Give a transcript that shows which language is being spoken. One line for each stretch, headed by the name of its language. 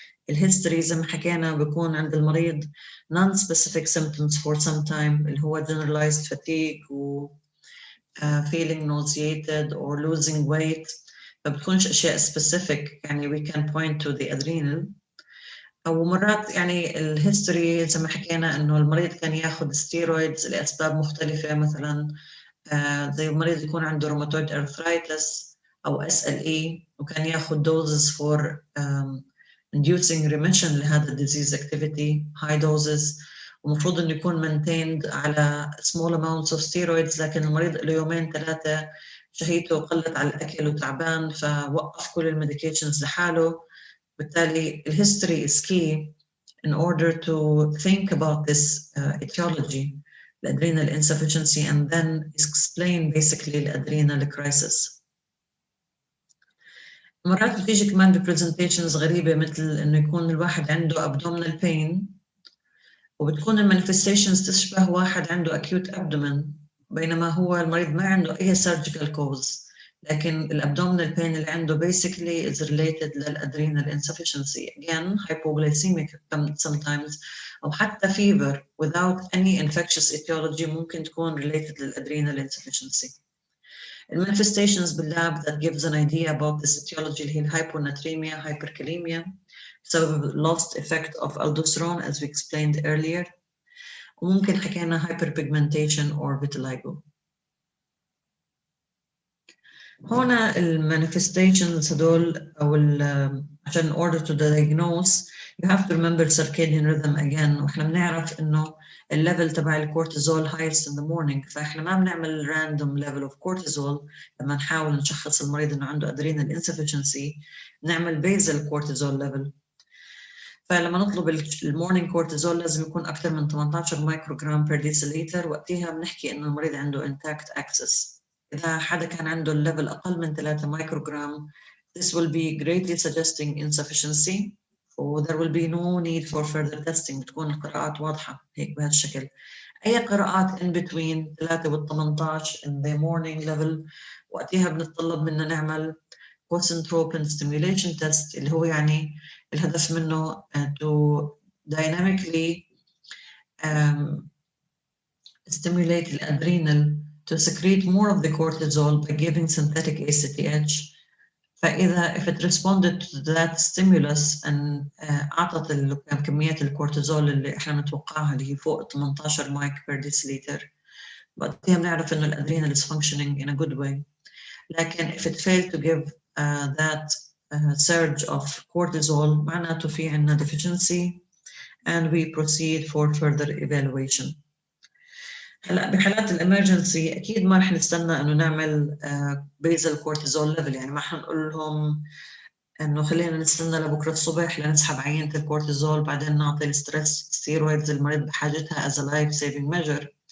Arabic: الهيستوري زي ما حكينا بيكون عند المريض
English: non-specific symptoms for some time
Arabic: اللي هو
English: generalized fatigue و feeling nauseated or losing weight.
Arabic: فبتكونش أشياء
English: specific
Arabic: يعني
English: we can point to the adrenal.
Arabic: أو مرات يعني الهيستوري زي ما حكينا إنه المريض كان ياخد steroids لأسباب مختلفة مثلاً زي المريض يكون عنده rheumatoid arthritis أو SLE وكان ياخد
English: doses for inducing remission
Arabic: لهذا
English: disease activity high doses
Arabic: ومفروض إنه يكون maintained على
English: small amounts of steroids
Arabic: لكن المريض له يومين ثلاثة شهيته قلت على الأكل وتعبان فوقف كل الميديكيشنز لحاله. بالتالي الهيستوري
English: is key in order to think about this etiology adrenal insufficiency and then explain basically the adrenal crisis.
Arabic: مرات بتيجي كمان ببرزنتيشنز غريبة مثل إنه يكون الواحد عنده abdominal pain وبتكون المانيفستيشنز تشبه واحد عنده acute abdomen بينما هو المريض ما عنده أي surgical cause لكن الابdominal pain اللي عنده
English: basically is related
Arabic: للadrenal insufficiency.
English: Again, hypoglycemic sometimes
Arabic: أو حتى
English: fever without any infectious etiology
Arabic: ممكن تكون
English: related للadrenal insufficiency. Manifestations
Arabic: باللاب
English: that gives an idea about this etiology
Arabic: اللي هي
English: hyponatremia, hyperkalemia
Arabic: بسبب
English: lost effect of aldosterone as we explained earlier
Arabic: وممكن حكينا
English: hyperpigmentation or vitiligo.
Arabic: هنا المانيفستيشنز هدول أو عشان
English: in order to diagnose you have to remember circadian rhythm again
Arabic: وإحنا بنعرف إنه الليفل تبع الكورتيزول
English: highest in the morning
Arabic: فإحنا ما بنعمل
English: random level of cortisol
Arabic: لما نحاول نشخص المريض إنه عنده adrenal insufficiency نعمل basal cortisol level. فلما نطلب المورنينج كورتيزول لازم يكون أكثر من 18 مايكروغرام per deciliter وقتها بنحكي إنه المريض عنده intact axis. إذا حدا كان عنده الليفل أقل من 3 مايكروغرام
English: this will be greatly suggesting insufficiency
Arabic: و
English: there will be no need for further testing
Arabic: بتكون القراءات واضحة هيك بهالشكل. أي قراءات
English: in between 3 و 18 in the morning level
Arabic: وقتها بنتطلب منا نعمل
English: concentropin stimulation test
Arabic: اللي هو يعني الهدف منه
English: to dynamically stimulate the adrenal to secrete more of the cortisol by giving synthetic ACTH.
Arabic: فإذا
English: if it responded to that stimulus and
Arabic: أعطت كمية الكورتيزول اللي إحنا متوقعها اللي هي فوق 18 مايك per deciliter وقتها بنعرف إنه الأدرينال
English: is functioning in a good way.
Arabic: لكن
English: if it failed to give that surge of cortisol
Arabic: معناته في عنا
English: deficiency and we proceed for further evaluation.
Arabic: هلا بحالات الامرجنسي اكيد ما رح نستنى انه نعمل بيزل كورتيزول ليفل يعني ما حنقول لهم انه خلينا نستنى لبكره الصبح لنسحب عينه الكورتيزول بعدين نعطي الستريس ستيرويدز المريض بحاجتها
English: as a life saving measure.